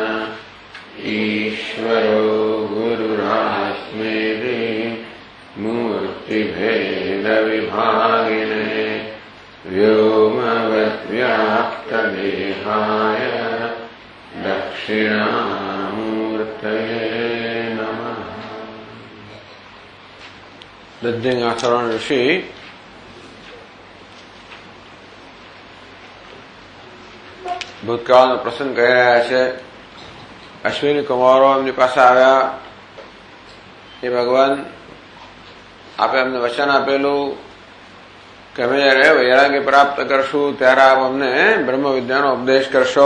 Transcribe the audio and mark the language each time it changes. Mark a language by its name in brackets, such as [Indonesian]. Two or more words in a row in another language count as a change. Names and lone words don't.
[Sanskrit] ईश्वरो गुरुरात्मेति मूर्तिभेदविभागिने व्योमवद्व्याप्तदेहाय दक्षिणामूर्तये नमः। [Gujarati] दध्यंगाचरण ऋषि ભૂતકાળનો પ્રસંગ કહી રહ્યા છે। અશ્વિની કુમારો એમની પાસે આવ્યા એ ભગવાન આપે અમને વચન આપેલું કે અમે જયારે વૈરાગ્ય પ્રાપ્ત કરશું ત્યારે આપ અમને બ્રહ્મ વિદ્યાનો ઉપદેશ કરશો।